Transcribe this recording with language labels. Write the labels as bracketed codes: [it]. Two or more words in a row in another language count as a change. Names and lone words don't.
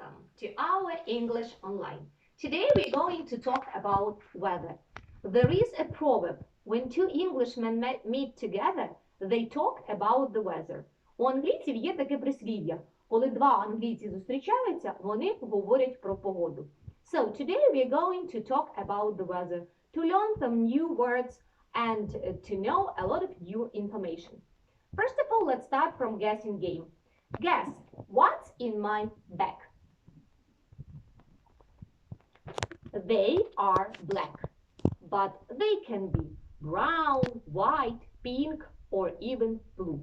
[en] to our English Online. Today we're going to talk about weather. There is a proverb, when two Englishmen meet together, they talk about the weather. [uk] У англійців є таке прислів'я, коли два англійці зустрічаються, вони говорять про погоду. [en] So today we're going to talk about the weather, to learn some new words and to know a lot of new information. First of all, let's start from guessing game. Guess, what's in my bag? They are black, but they can be brown, white, pink, or even blue.